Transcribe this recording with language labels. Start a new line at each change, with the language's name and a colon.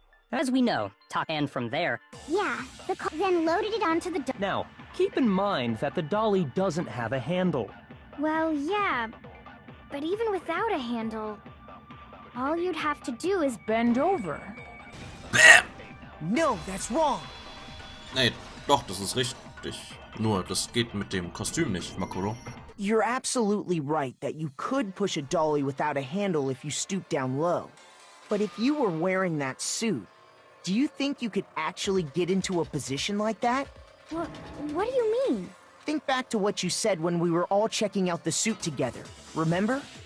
English: As we know, and from there... Yeah, then loaded it onto the Now, keep in mind that the dolly doesn't have a handle. Well, yeah, but even without a handle, all you'd have to do is bend over. Bam! No, that's wrong.
German: Nee, doch, das ist richtig. Nur, das geht mit dem Kostüm nicht, Makuro.
English: You're absolutely right that you could push a dolly without a handle if you stoop down low. But if you were wearing that suit, do you think you could actually get into a position like that? What do you mean? Think back to what you said when we were all checking out the suit together, remember?